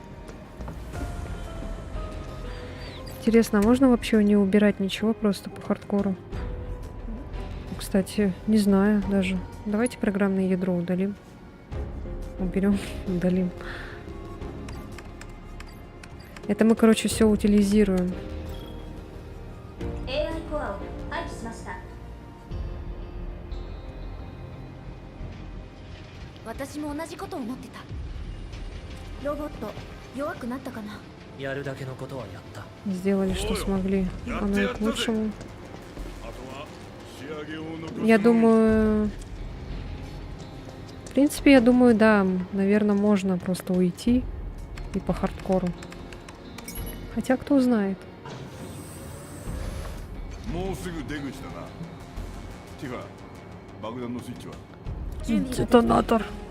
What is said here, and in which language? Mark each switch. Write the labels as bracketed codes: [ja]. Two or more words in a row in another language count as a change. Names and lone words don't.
[ru] Интересно, а можно вообще не убирать ничего просто по хардкору? Кстати, не знаю даже. Давайте программное ядро удалим. Уберем, удалим. Это мы, короче, все утилизируем. [ja] AI コアを廃棄しました。私も同じことを思ってた。ロボット弱くなったかな。やるだけのことはやった。 [ru] Сделали, что смогли. Оно и к лучшему. Я думаю... В принципе, я думаю, да. Наверное, можно просто уйти и по хардкору. Хотя, кто знает. Детонатор.